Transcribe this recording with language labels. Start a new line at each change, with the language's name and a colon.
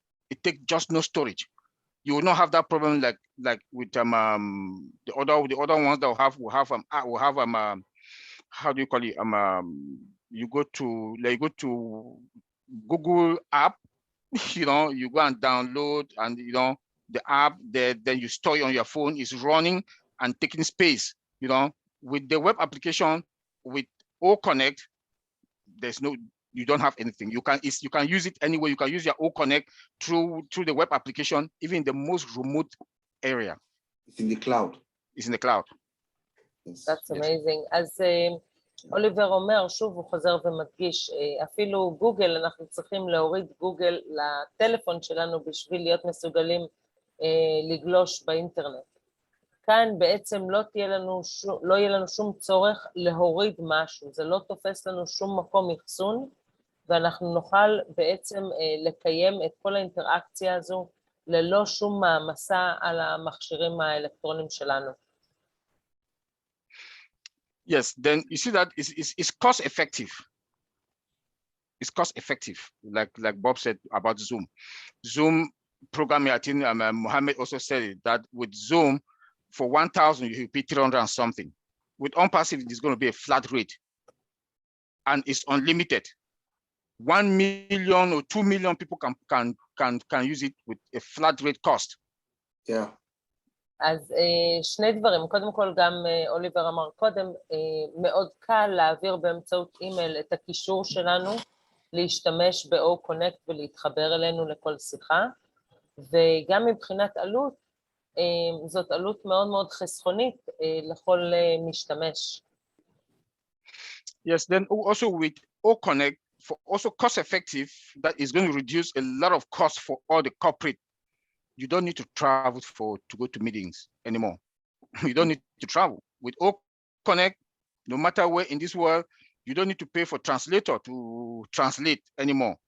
English: It takes just no storage. You will not have that problem like with the other ones that will have how do you call it, you go to Google app, you know, you go and download, and you know the app there, then you store it on your phone, is running and taking space. You know, with the web application, with OConnect, you don't have anything. You can use it anywhere. You can use your OConnect through the web application, even in the most remote area. It's in the cloud. It's in the cloud. Yes. That's amazing.
Hebrew: אז אוליבר אומר, שוב הוא חוזר ומדגיש, אפילו גוגל, אנחנו צריכים להוריד גוגל לטלפון שלנו בשביל להיות מסוגלים לגלוש באינטרנט. כאן בעצם לא יהיה לנו שום צורך להוריד משהו, זה לא תופס לנו שום מקום אחסון, ואנחנו נוכל בעצם לקיים את כל האינטראקציה הזו ללא שום מעמסה על המכשירים האלקטרונים שלנו.
English: Yes, then you see that it's cost effective. It's cost effective, like Bob said about Zoom. Zoom programming, I think Mohammed also said it, that with Zoom, for 1,000, you pay 300 and something. With Onpassive, it's going to be a flat rate, and it's unlimited. 1 million or 2 million people can use it with a flat rate cost. Yeah.
Hebrew: אז שני דברים, קודם כל גם אוליבר אמר קודם, מאוד קל להעביר באמצעות אימייל את הקישור שלנו, להשתמש ב-O-Connect ולהתחבר אלינו לכל שיחה, וגם מבחינת עלות, זאת עלות מאוד מאוד חסכונית לכל משתמש.
English: Yes, then also with O-Connect, for also cost effective, that is going to reduce a lot of costs for all the corporate. You don't need to travel to go to meetings anymore. You don't need to travel. With O-Connect, no matter where in this world, you don't need to pay for translator to translate anymore.